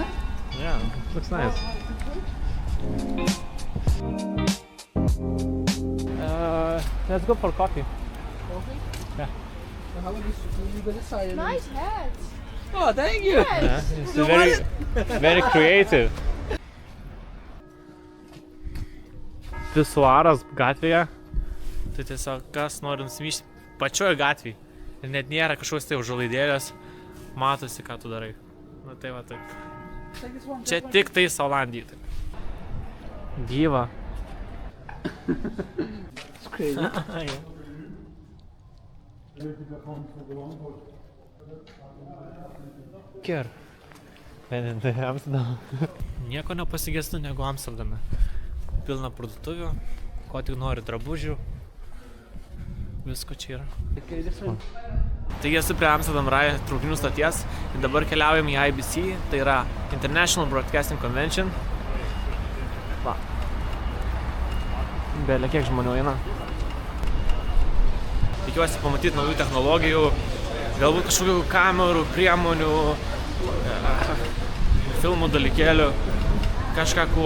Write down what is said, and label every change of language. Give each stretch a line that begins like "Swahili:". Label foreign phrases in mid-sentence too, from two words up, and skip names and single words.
English: Yeah, it looks nice. Let's go for coffee. Okay. Yeah. So how about this? You got this side. Nice hat. Oh, thank you. Yeah, it's very creative.
Lithuanian: Pisuaras gatvėje. Tai tiesiog kas nori nusimyšti pačioje gatvėje. Ir net nėra kažkoks tai užuolaidėlės. Matosi, ką tu darai. Nu tai va taip.
English: Take this one.
Lithuanian: Čia tik tai Olandijai. Gyva.
English: It's crazy. Ker.
Lithuanian: Vienintai Amsterdam. Nieko nepasigestu negu Amsterdame. Pilna parduotuvių, ko tik nori drabužių. Visko čia yra.
English: Okay, this one.
Lithuanian: Taigi esu prie Amsterdam Rai traukinių stoties ir dabar keliaujam į IBC, tai yra International Broadcasting Convention. Va. Belė kiek žmonių eina. Tikiuosi pamatyti naujų technologijų, galbūt kažkokių kamerų, priemonių, filmų dalykėlių, kažką cool.